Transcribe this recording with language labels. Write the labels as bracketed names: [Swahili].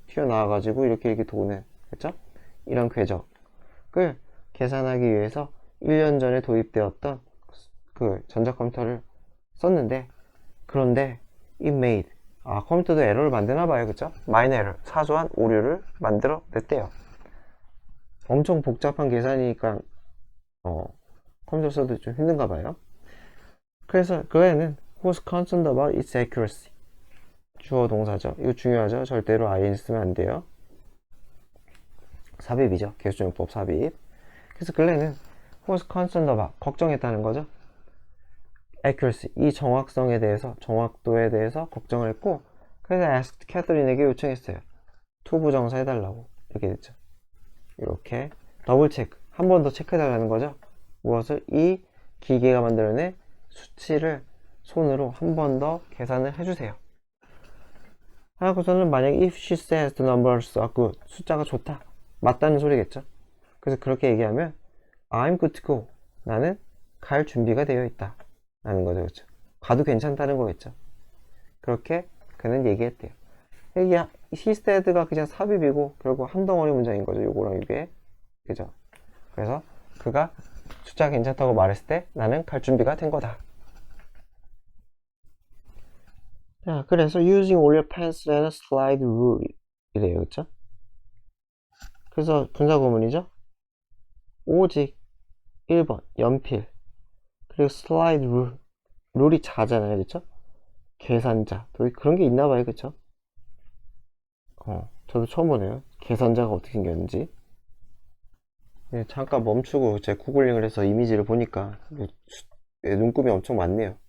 [Korean] 튀어나와가지고 이렇게 도는, 그쵸? 이런 궤적을 계산하기 위해서 1년 전에 도입되었던 그 전자컴퓨터를 썼는데, 그런데 [English] it made, [Korean] 컴퓨터도 에러를 만드나 봐요, 그쵸? [English] minor error, [Korean] 사소한 오류를 만들어 냈대요. 엄청 복잡한 계산이니까 컴퓨터 써도 좀 힘든가 봐요. 그래서 그 애는 [English] was concerned about its accuracy. [Korean] 주어 동사죠. 이거 중요하죠. 절대로 ing 쓰면 안 돼요. 삽입이죠. 계수정법 삽입. 그래서 글렌은 [English] was concerned about, [Korean] 걱정했다는 거죠. accuracy, 이 정확성에 대해서, 정확도에 대해서 걱정을 했고, 그래서 asked 캐서린에게 요청했어요. 투부정사 해달라고. 이렇게 됐죠. 이렇게 더블 체크, 한 번 더 체크해달라는 거죠. 무엇을? 이 기계가 만들어낸 수치를 손으로 한 번 더 계산을 해주세요. 하고서는 만약에 [English] if she says the numbers are good, [Korean] 숫자가 좋다, 맞다는 소리겠죠. 그래서 그렇게 얘기하면 [English] I'm good to go, [Korean] 나는 갈 준비가 되어 있다 라는 거죠, 그렇죠? 가도 괜찮다는 거겠죠. 그렇게 그는 얘기했대요. 이게 [English] he said [Korean] 가 그냥 삽입이고 결국 한 덩어리 문장인 거죠, 요거랑 이게. 그죠? 그래서 그가 숫자가 괜찮다고 말했을 때 나는 갈 준비가 된 거다. 자, 그래서 [English] using all your pencil and slide rule [Korean] 이래요, 그쵸? 그래서 분사구문이죠. 오직 1번 연필, 그리고 slide rule, 룰이 자잖아요, 그쵸? 계산자, 또 그런 게 있나 봐요, 그쵸? 저도 처음 보네요. 계산자가 어떻게 생겼는지. 네, 잠깐 멈추고 제 구글링을 해서 이미지를 보니까 눈금이 엄청 많네요.